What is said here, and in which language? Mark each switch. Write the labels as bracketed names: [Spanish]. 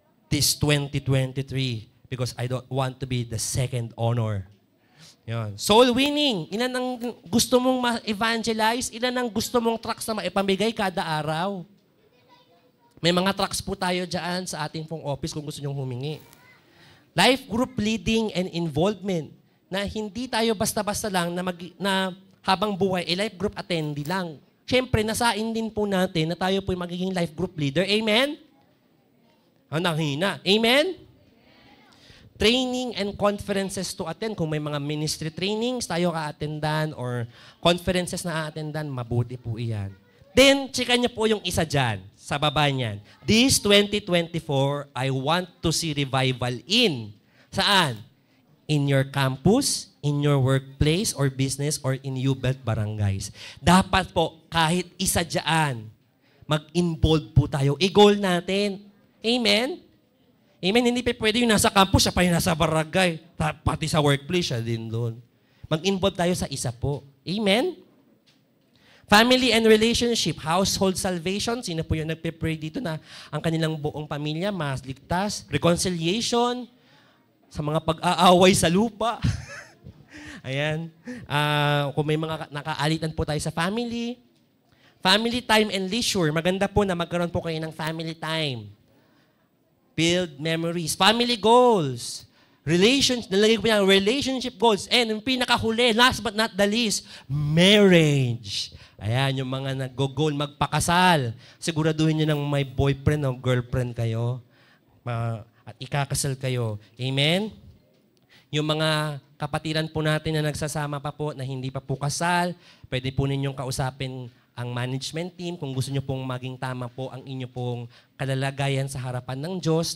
[English] this 2023 because I don't want to be the second honor. [Filipino] Yan. Soul winning. Ilan ang gusto mong ma-evangelize? Ilan ang gusto mong tracts na maipamigay kada araw? May mga tracts po tayo dyan sa ating pong office kung gusto nyong humingi. [English] Life group leading and involvement [Filipino] na hindi tayo basta-basta lang na habang buhay, life group attendee lang. Siyempre, nasain din po natin na tayo po magiging life group leader. Amen? Nahina. Amen? [English] Training and conferences to attend. [Filipino] Kung may mga ministry trainings tayo ka-attendan or conferences na a-attendan, mabuti po iyan. Then, chika niyo po yung isa dyan, sa baba niyan. [English] This 2024, I want to see revival in. [Filipino] Saan? [English] In your campus, in your workplace or business, or in U-Belt barangays. [Filipino] Dapat po, kahit isa dyan, mag-involve po tayo. I-goal natin. Amen? Amen? Hindi pa pwede yung nasa campus, siya pa yung nasa barangay. Pati sa workplace, siya din doon. Mag-involve tayo sa isa po. Amen? [English] Family and relationship, household salvation. [Filipino] Sino po yung nagpe-pray dito na ang kanilang buong pamilya mas ligtas? Reconciliation, sa mga pag-aaway sa lupa. Ayan. Kung may mga nakaalitan po tayo sa family. [English] Family time and leisure. [Filipino] Maganda po na magkaroon po kayo ng family time. [English] Build memories. [Filipino] Family goals. Nalagay ko yan, relationship goals. [English] And [Filipino] yung pinakahuli, [English] last but not the least, marriage. [Filipino] Ayan, yung mga nag-goal magpakasal. Siguraduhin nyo nang may boyfriend o girlfriend kayo. At ikakasal kayo. Amen? Yung mga kapatiran po natin na nagsasama pa po na hindi pa po kasal, pwede po ninyong kausapin ang management team kung gusto nyo pong maging tama po ang inyo pong kalalagayan sa harapan ng Diyos.